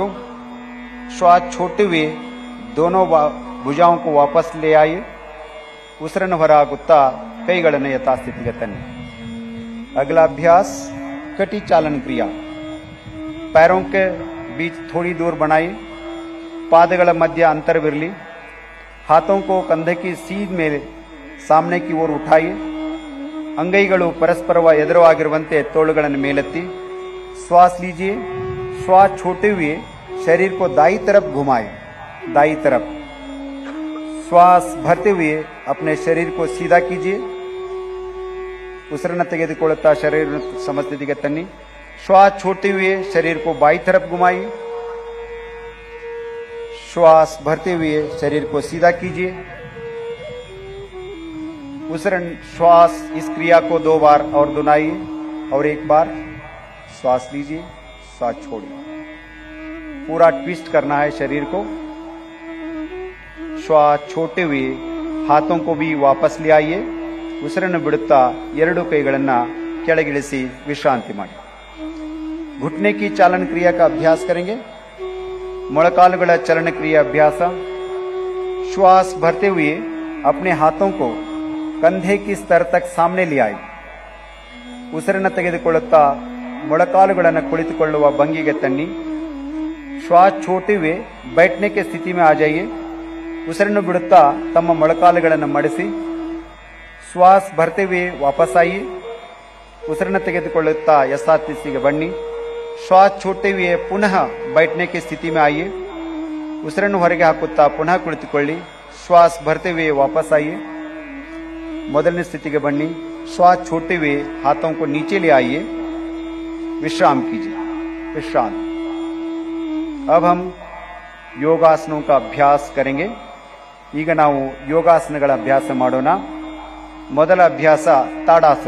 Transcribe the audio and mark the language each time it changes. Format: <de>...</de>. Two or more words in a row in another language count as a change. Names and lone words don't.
<hi>श्वास छोड़ते हुए दोनों भुजाओं को वापस ले आइए.</hi> <kn>ಉಸಿರನ್ನು ಹೊರಹಾಕುತ್ತಾ ಕೈಗಳನ್ನು ಯಥಾಸ್ಥಿತಿಗೆ ತನ್ನಿ.</kn> <hi>अगला अभ्यास कटी चालन क्रिया. पैरों के बीच थोड़ी दूर बनाइए.</hi> <kn>पादಗಳ ಮಧ್ಯ ಅಂತರವಿರಲಿ.</kn> <hi>हाथों को कंधे की सीध में सामने की ओर उठाइए.</hi> <kn>ಅಂಗೈಗಳು ಪರಸ್ಪರ ಎದುರಾಗಿರುವಂತೆ ತೋಳುಗಳನ್ನು ಮೇಲೆತ್ತಿ</kn> <hi>श्वास लीजिए. श्वास छोड़ते हुए शरीर को दाई तरफ घुमाएं. दाई तरफ. श्वास भरते हुए अपने शरीर को सीधा कीजिए.</hi> <kn>ಉಸಿರನ್ನು ತೆಗೆದುಕೊಳ್ಳುತ್ತಾ ಶರೀರ ಸಮಸ್ಥಿತಿಗೆ ತನ್ನಿ.</kn> <hi>श्वास छोड़ते हुए शरीर को बाई तरफ घुमाइए. श्वास भरते हुए शरीर को सीधा कीजिए. श्वास इस क्रिया को 2 बार और दोहराइए और 1 बार श्वास लीजिए. श्वास छोड़िए. पूरा ट्विस्ट करना है शरीर को. श्वास छोड़ते हुए हाथों को भी वापस ले आइए.</hi> <kn>ಉಸಿರನ್ನು ಬಿಡುತ್ತಾ 2 ಕೈಗಳನ್ನು ಕೆಳಗಿಳಿಸಿ ವಿಶ್ರಾಂತಿ ಮಾಡಿ.</kn> <hi>घुटने की चालन क्रिया का अभ्यास करेंगे.</hi> <kn>ಮೊಳಕಾಲುಗಳ ಚಲನ ಕ್ರಿಯೆ अभ्यास.</kn> <hi>श्वास भरते हुए अपने हाथों को कंधे की स्तर तक सामने ले आए.</hi> <kn>ಉಸಿರನ್ನು ತೆಗೆದುಕೊಳ್ಳುತ್ತಾ ಮೊಳಕಾಲುಗಳನ್ನು ಕುಳಿತುಕೊಳ್ಳುವ ಭಂಗಿಗೆ ತನ್ನಿ.</kn> <hi>श्वास छोड़ते हुए बैठने की स्थिति में आ जाइए.</hi> <kn>ಉಸಿರನ್ನು ಬಿಡುತ್ತಾ ತಮ್ಮ ಮೊಳಕಾಲುಗಳನ್ನು ಮಡಿಸಿ</kn> <hi>श्वास भरते हुए वापस आइए.</hi> <kn>ಉಸಿರನ್ನು ತೆಗೆದುಕೊಳ್ಳುತ್ತಾ ಯಥಾಸ್ಥಿತಿಗೆ ಬನ್ನಿ.</kn> <hi>श्वास छोड़ते हुए पुनः बैठने की स्थिति में आइए.</hi> <kn>ಉಸಿರನ್ನು ಹೊರಗೆ ಹಾಕುತ್ತಾ ಪುನಃ ಕುಳಿತುಕೊಳ್ಳಿ.</kn> <hi>श्वास भरते हुए वापस आइए.</hi> <kn>ಮೊದಲನೇ ಸ್ಥಿತಿಗೆ ಬನ್ನಿ.</kn> <hi>श्वास छोड़ते हुए हाथों को नीचे ले आइए. विश्राम कीजिए. विश्राम. अब हम योगासनों का अभ्यास करेंगे.</hi> <kn>ಈಗ ನಾವು ಯೋಗಾಸನಗಳ ಅಭ್ಯಾಸ ಮಾಡೋಣ. ಮೊದಲ ಅಭ್ಯಾಸ ताड़ासन.</kn>